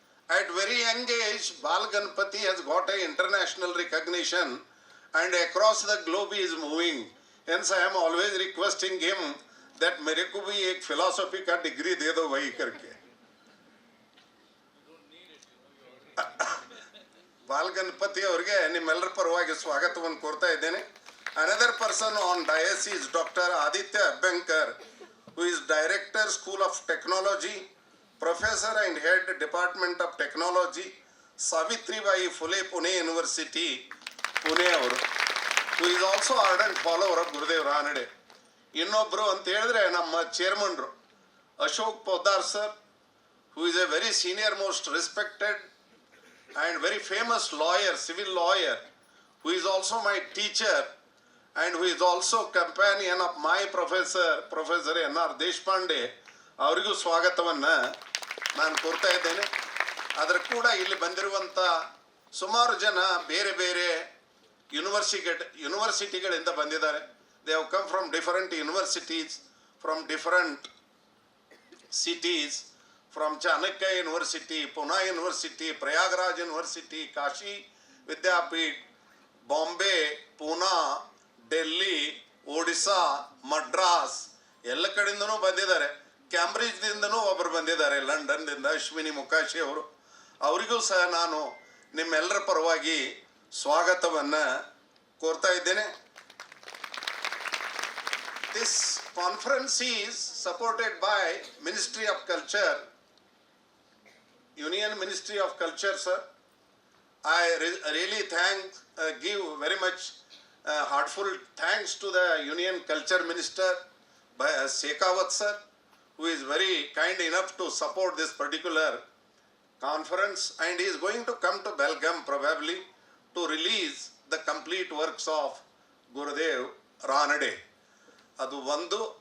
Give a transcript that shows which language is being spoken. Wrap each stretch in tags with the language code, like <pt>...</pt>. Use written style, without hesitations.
<en>At very young age, Bal Ganpati has got a international recognition and across the globe he is moving. Hence I am always requesting him that</en> <hi>मेरे को भी एक philosophy का degree दे दो भाई करके.</hi> <kn>Ball Ganapati ಅವರಿಗೆ ನಿಮ್ಮೆಲ್ಲರ ಪರವಾಗಿ ಸ್ವಾಗತವನ್ನು ಕೋರ್ತಾ ಇದ್ದೇನೆ.</kn> <en>Another person on dais is doctor Aditya Abhyankar, who is director school of technology, professor and head department of technology, Savitribai Phule Pune university, Pune ಅವರು. Who is also ardent follower of Gurudev Ranade.</en> <kn>ಇನ್ನೊಬ್ಬರು ಅಂತ ಹೇಳಿದ್ರೆ ನಮ್ಮ ಚೇರ್ಮನ್ರು</kn> <en>Ashok Poddar sir, who is a very senior most respected and very famous lawyer, civil lawyer, who is also my teacher and who is also companion of my Professor N.R. Deshpande.</en> <kn>ಅವರಿಗೂ ಸ್ವಾಗತವನ್ನು ನಾನು ಕೋರ್ತಾ ಇದ್ದೇನೆ. ಅದರ ಕೂಡ ಇಲ್ಲಿ ಬಂದಿರುವಂಥ ಸುಮಾರು ಜನ ಬೇರೆ ಬೇರೆ ಯೂನಿವರ್ಸಿಟಿಗಳಿಂದ ಬಂದಿದ್ದಾರೆ.</kn> <en>they have come from different universities, from different cities, from Chanakya University, Pune University, Prayagraj University, Kashi Vidyapeeth, Bombay, Pune, Delhi, Odisha, Madras,</en> <kn>ಎಲ್ಲ ಕಡೆಯಿಂದನೂ ಬಂದಿದ್ದಾರೆ. ಕ್ಯಾಂಬ್ರಿಜ್ದಿಂದನೂ ಒಬ್ಬರು ಬಂದಿದ್ದಾರೆ, ಲಂಡನ್ದಿಂದ ಅಶ್ವಿನಿ ಮುಖಾಶಿ ಅವರು. ಅವರಿಗೂ ಸಹ ನಾನು ನಿಮ್ಮೆಲ್ಲರ ಪರವಾಗಿ ಸ್ವಾಗತವನ್ನು ಕೋರ್ತಾ ಇದ್ದೇನೆ.</kn> <en>This conference is supported by Ministry of Culture, Union Ministry of Culture, sir. I really give very much heartful thanks to the Union Culture Minister, Shekhawat sir, who is very kind enough to support this particular conference, and he is going to come to Belgaum probably to release the complete works of Gurudev Ranade.</en> <kn>ಅದು ಒಂದು.</kn>